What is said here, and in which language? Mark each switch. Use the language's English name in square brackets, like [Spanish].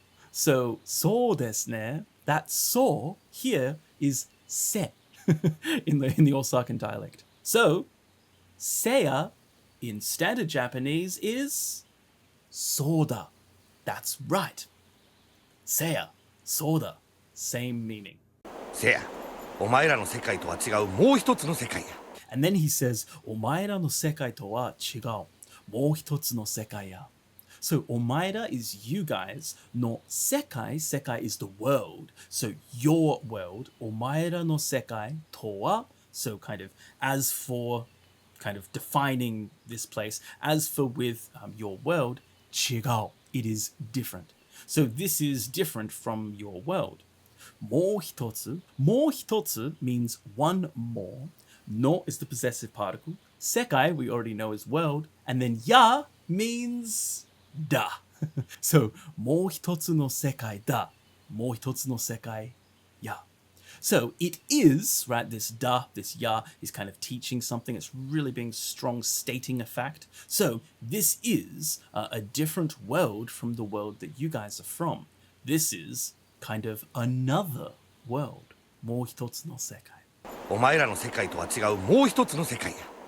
[English] So, so desu ne, that so here is se in the Osakan dialect. So, seiya in standard Japanese is soda. That's right. Seiya, soda, same meaning. [Japanese] せや、お前らの世界とは違うもう一つの世界や。 [English] And then he says, [Japanese] お前らの世界とは違うもう一つの世界や。 [English] So, お前ら is you guys, no sekai, sekai is the world. So, your world, お前らの世界とは, so kind of, as for kind of defining this place, as for with your world, 違う, it is different. So this is different from your world. もう一つ means one more. No is the possessive particle. Sekai, we already know is world. And then ya means da. [Japanese] So, もう一つの世界だ。もう一つの世界や。 [English] So it is, right, this da, this ya, is kind of teaching something. It's really being strong, stating a fact. So this is a different world from the world that you guys are from. This is kind of another world. [Japanese] もう一つの世界。お前らの世界とは違うもう一つの世界や。